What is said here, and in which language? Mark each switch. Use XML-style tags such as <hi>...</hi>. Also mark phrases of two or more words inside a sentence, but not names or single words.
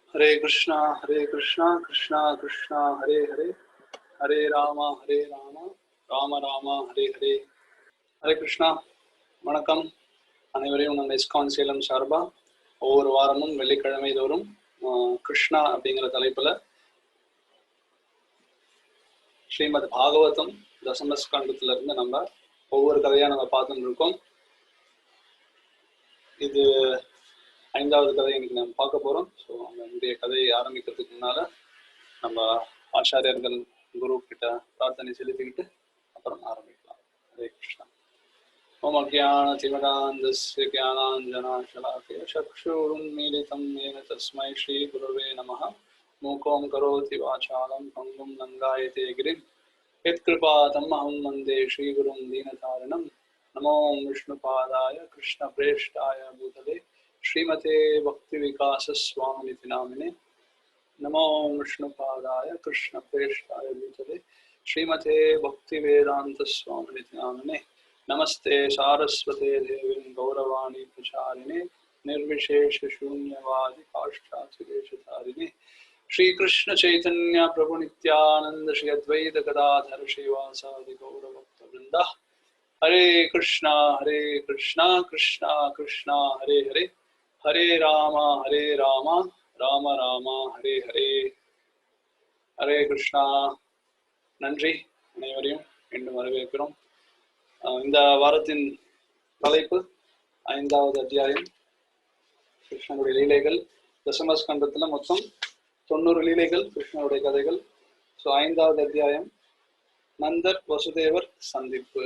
<sa>हरे कृष्ण कृष्ण कृष्ण हरे हरे हरे राम राम राम हरे हरे. हरे कृष्ण,</sa> <ta>வணக்கம் அனைவரையும் நம்ம இஸ்கான் சேலம் சார்பா ஒவ்வொரு வாரமும் வெள்ளிக்கிழமை தோறும் கிருஷ்ணா அப்படிங்கிற தலைப்புல ஸ்ரீமத் பாகவதம் தசமஸ்கந்தத்துல இருந்து நம்ம ஒவ்வொரு கதையா நம்ம பார்த்துட்டு இருக்கோம். இது 5வது கதை இன்னைக்கு நம்ம பார்க்க போறோம். ஸோ நம்முடைய கதையை ஆரம்பிக்கிறதுக்கு முன்னால நம்ம ஆச்சாரியர்கள் குரு கிட்ட பிரார்த்தனை செலுத்திக்கிட்டு அப்புறம் ஆரம்பிக்கலாம்.</ta> <sa>हरे कृष्ण ओम् अज्ञानतिमिरान्धस्य ज्ञानाञ्जनशलाकया चक्षुरुन्मीलितं येन तस्मै श्रीगुरवे नमः. मूकं करोति वाचालं पङ्गुं लङ्घयते गिरिं यत्कृपातमहं वन्दे श्रीगुरुं दीनतारिणं. नमो विष्णुपादाय कृष्णप्रेष्ठाय भूतले श्रीमते भक्तिविकासस्वामिनिति नामिने. नमो विष्णुपादाय कृष्णप्रेष्ठाय भूतले श्रीमते भक्तिवेदान्तस्वामिनिति नामिने. नमस्ते सारस्वते देवीं गौरवाणी प्रचारिणे निर्विशेषशून्यवादि काष्ठाचिदेशधारिणे. श्री कृष्ण चैतन्य प्रभु नित्यानंद श्री अद्वैत गदाधर श्रीवासादि गौरभक्तवृंद. हरे कृष्णा कृष्णा कृष्णा हरे हरे, हरे राम राम राम हरे हरे. हरे कृष्णा.</sa> <ta>நன்றி அனைவரையும் மீண்டும் வரவேற்கிறோம். இந்த வாரத்தின் தலைப்பு 5வது அத்தியாயம் கிருஷ்ணனுடைய லீலைகள். தசமஸ்கந்தத்துல மொத்தம் 90 லீலைகள் கிருஷ்ணனுடைய கதைகள். ஸோ 5வது அத்தியாயம் நந்தர் வசுதேவர் சந்திப்பு.</ta>